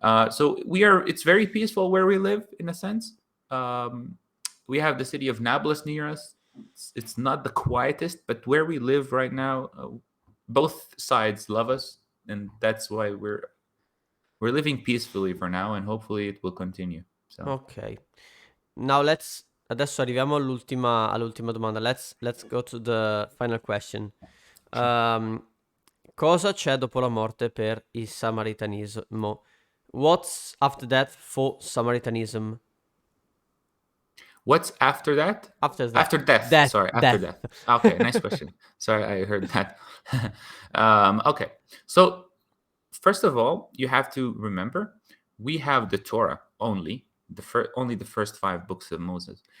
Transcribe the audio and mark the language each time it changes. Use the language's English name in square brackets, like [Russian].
[English] So it's very peaceful where we live in a sense. We have the city of Nablus near us. It's not the quietest, but where we live right now, both sides love us, and that's why we're living peacefully for now, and hopefully it will continue. So Ok. [Italian] Now adesso arriviamo all'ultima domanda. [English] Let's go to the final question. [Italian] Cosa c'è dopo la morte per il samaritanismo? [English] What's after that for Samaritanism? what's after that? After that. After death. Death. Sorry, after death. Okay, nice question. Sorry, I heard that. Okay, so first of all, you have to remember we have the Torah only the first 5 books of Moses.